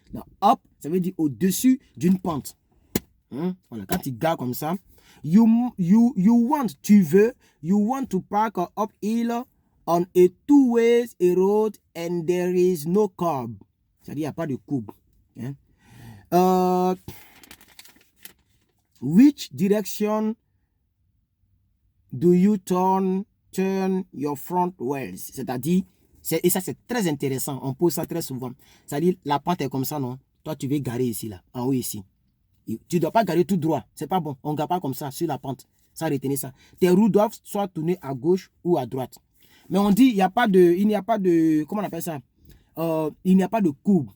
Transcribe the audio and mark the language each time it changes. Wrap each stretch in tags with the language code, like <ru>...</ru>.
<fr>Donc, up, ça veut dire au-dessus d'une pente. Hein? Voilà, quand tu gares comme ça,</fr> <en>you want,</en> <fr>tu veux,</fr> <en>you want to park up hill on a 2-way road and there is no curb.</en> <fr>C'est-à-dire, il n'y a pas de courbe. Hein?</fr> <en>Which direction do you turn your front wheels?</en> <fr>C'est-à-dire, et ça c'est très intéressant, on pose ça très souvent. C'est-à-dire, la pente est comme ça, non? Toi, tu veux garer ici, là, en haut ici. Tu ne dois pas garer tout droit, c'est pas bon. On ne gare pas comme ça, sur la pente, sans retenir ça. Tes roues doivent soit tourner à gauche ou à droite. Mais on dit, il n'y a pas de, comment on appelle ça? Il n'y a pas de courbe.</fr>